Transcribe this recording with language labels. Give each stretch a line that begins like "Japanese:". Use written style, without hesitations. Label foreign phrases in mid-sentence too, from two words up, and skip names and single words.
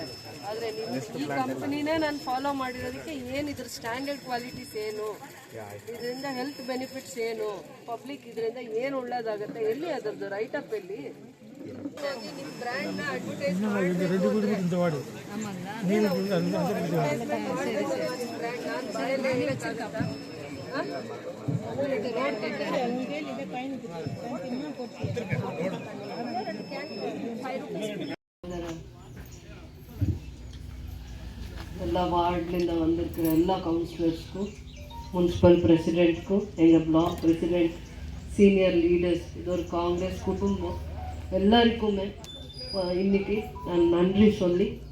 Kannada: ಆದರೆ ಈ ಕಂಪನಿನೇ ನಾನು ಫಾಲೋ ಮಾಡಿರೋದಕ್ಕೆ ಏನು ಇದ್ರ
English: standard qualities
Kannada: ಏನು, ಇದರಿಂದ
English: health benefits
Kannada: ಏನು, ಪಬ್ಲಿಕ್ ಇದರಿಂದ ಏನು ಒಳ್ಳೇದಾಗುತ್ತೆ, ಎಲ್ಲಿ ಅದರದ್ದು ರೈಟಪ್ ಎಲ್ಲಿ? ನಿಮ್ಮ
English: brand's advertisement
Kannada: ನಾನು ಬಾಯಲ್ಲಿ ಹೇಳಕ್ಕಾಗತ್ತಾ?
Tamil: எல்லா வார்டுலேருந்து வந்திருக்கிற எல்லா கவுன்சிலர்ஸ்க்கும்,
English: municipal president-க்கும்,
Tamil: எங்கள்
English: block president, senior leaders,
Tamil: இது ஒரு காங்கிரஸ் குடும்பம் எல்லாருக்குமே இன்னைக்கு நான் நன்றி சொல்லி,